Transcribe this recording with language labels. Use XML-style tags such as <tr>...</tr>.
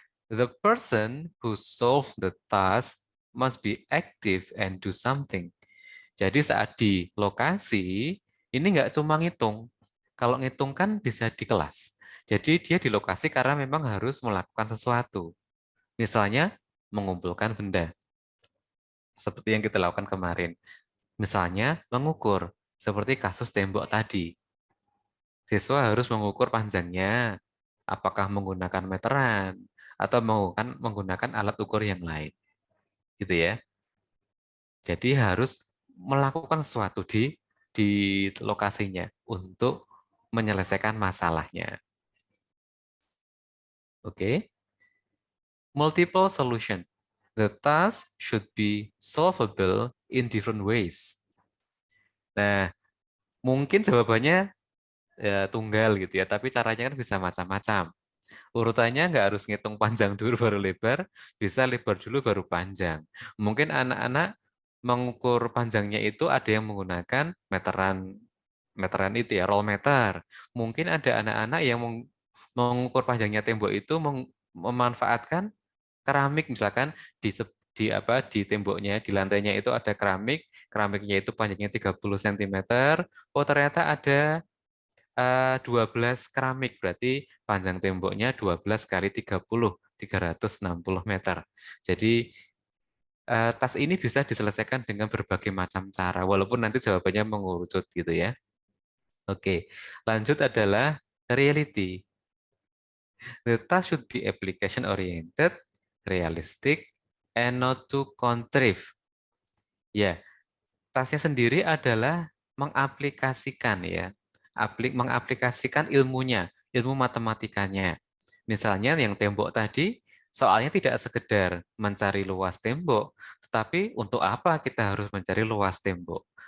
<en>The person who solve the task must be active and do something.</en> <id>Jadi saat di lokasi, ini nggak cuma ngitung. Kalau ngitung kan bisa di kelas. Jadi dia di lokasi karena memang harus melakukan sesuatu. Misalnya mengumpulkan benda, seperti yang kita lakukan kemarin. Misalnya mengukur, seperti kasus tembok tadi. Siswa harus mengukur panjangnya, apakah menggunakan meteran, atau menggunakan alat ukur yang lain. Gitu ya. Jadi harus melakukan sesuatu di lokasinya untuk menyelesaikan masalahnya. Oke. Multiple solution.</id> <en>The task should be solvable in different ways.</en> <id>Nah, mungkin jawabannya ya, tunggal gitu ya, tapi caranya kan bisa macam-macam. Urutannya nggak harus ngitung panjang dulu baru lebar, bisa lebar dulu baru panjang. Mungkin anak-anak mengukur panjangnya itu ada yang menggunakan meteran itu ya, roll meter. Mungkin ada anak-anak yang mengukur panjangnya tembok itu memanfaatkan keramik misalkan di temboknya, di lantainya itu ada keramiknya itu panjangnya 30 cm. Oh, ternyata ada 12 keramik, berarti panjang temboknya 12 kali 30, 360 meter. Jadi tas ini bisa diselesaikan dengan berbagai macam cara, walaupun nanti jawabannya mengerucut gitu ya. Oke, lanjut adalah reality.</id> <en>The task should be application oriented, realistic, and not too contrived.</en> <id>Ya, tasnya sendiri adalah mengaplikasikan ya, mengaplikasikan ilmunya, ilmu matematikanya. Misalnya yang tembok tadi, soalnya tidak sekedar mencari luas tembok, tetapi untuk apa kita harus mencari luas tembok?</id>